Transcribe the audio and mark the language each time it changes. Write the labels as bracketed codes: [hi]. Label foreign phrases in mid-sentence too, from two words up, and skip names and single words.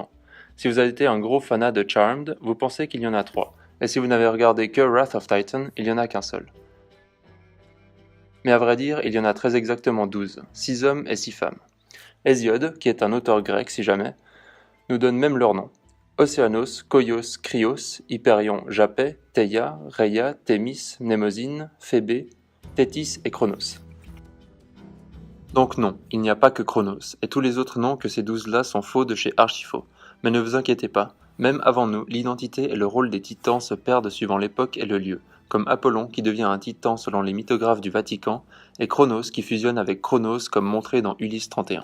[fr] Si vous avez été un gros fanat de Charmed, vous pensez qu'il y en a 3, et si vous n'avez regardé que Wrath of Titan, il n'y en a qu'un seul. Mais à vrai dire, il y en a très exactement 12, 6 hommes et 6 femmes. Hésiode, qui est un auteur grec si jamais, nous donne même leur nom. Océanos, Koios, Krios, Hyperion, Japet, Theia, Rheia, Thémis, Mnémosyne, Phébé, Thétis et Chronos. Donc non, il n'y a pas que Chronos, et tous les autres noms que ces 12-là sont faux de chez Archifaux. Mais ne vous inquiétez pas, même avant nous, l'identité et le rôle des titans se perdent suivant l'époque et le lieu, comme Apollon qui devient un titan selon les mythographes du Vatican, et Chronos qui fusionne avec Chronos comme montré dans Ulysse 31.